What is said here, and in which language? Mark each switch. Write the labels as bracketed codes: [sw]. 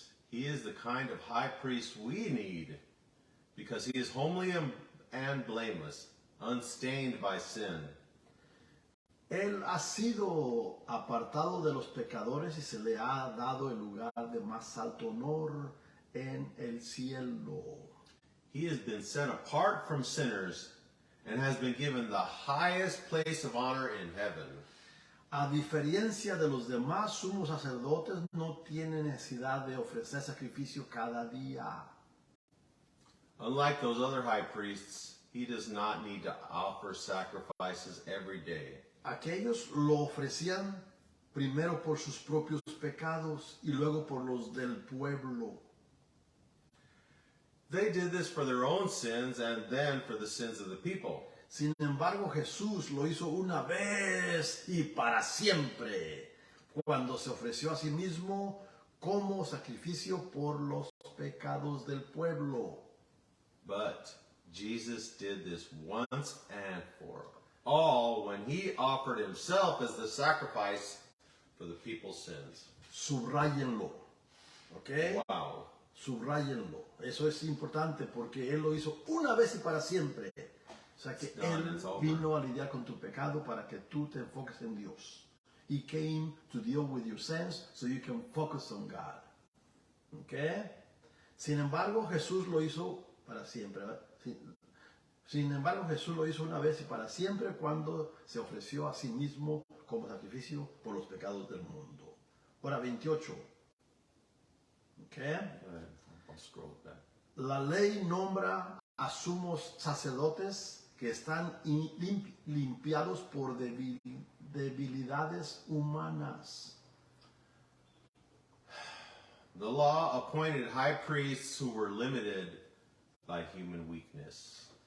[en] He is the kind of high priest we need because he is homely and blameless, unstained by sin. [es] Él ha sido apartado de los pecadores y se le ha dado el lugar de más alto honor en el cielo. [en] He has been set apart from sinners and has been given the highest place of honor in heaven. [es] A diferencia de los demás sumos sacerdotes, no tiene necesidad de ofrecer sacrificio cada día. [en] Unlike those other high priests, he does not need to offer sacrifices every day. [es] Aquellos lo ofrecían primero por sus propios pecados y luego por los del pueblo. [en] They did this for their own sins and then for the sins of the people. [es] Sin embargo, Jesús lo hizo una vez y para siempre, cuando se ofreció a sí mismo como sacrificio por los pecados del pueblo. [en] But Jesus did this once and for all when he offered himself as the sacrifice for the people's sins. [es] Subrayenlo, ¿ok? Wow. Subrayenlo. Eso es importante porque Él lo hizo una vez y para siempre. O sea que [en] It's done, [es] Él [en] it's over. [es] vino a lidiar con tu pecado para que tú te enfoques en Dios. [en] He came to deal with your sins so you can focus on God. ¿Ok? [es] Sin embargo, Jesús lo hizo para siempre. ¿Verdad? Sin embargo, Jesús lo hizo una vez y para siempre cuando se ofreció a sí mismo como sacrificio por los pecados del mundo. Ahora 28. ¿Ok? [en] I'll scroll back. [es] La ley nombra a sumos sacerdotes que están limpiados por debilidades humanas. [en] The law appointed high priests who were limited by human weakness.